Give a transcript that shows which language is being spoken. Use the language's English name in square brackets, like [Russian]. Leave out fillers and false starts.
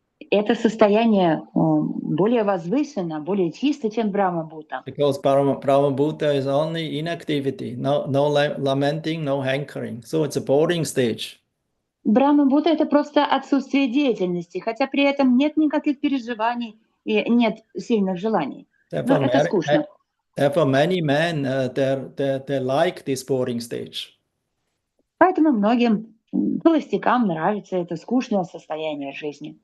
[Russian] Это состояние более возвышенно, более чисто, чем Брахма-бхута. [English] Because Brahma-bhuta is only inactivity, no lamenting, no hankering. So it's a boring stage. [Russian] Брахма-бхута — это просто отсутствие деятельности, хотя при этом нет никаких переживаний и нет сильных желаний. Но это скучно. [English] Therefore, many men they like this boring stage. [Russian] Поэтому многим холостякам нравится это скучное состояние жизни.